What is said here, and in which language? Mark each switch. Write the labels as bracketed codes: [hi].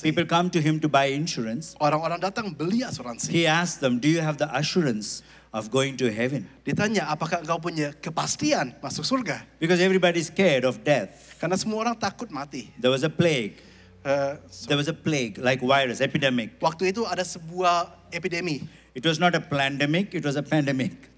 [en] people come to him to buy insurance. [id] orang-orang datang beli asuransi. [en] He asks them, do you have the assurance of going to heaven? [id] Ditanya, apakah engkau punya kepastian masuk surga? [en] Because everybody's scared of death. [id] Karena semua orang takut mati. [en] There was a plague. Eh, There was a plague, like virus, epidemic. [id] waktu itu ada sebuah epidemi. [en] It was not a pandemic, it was a pandemic.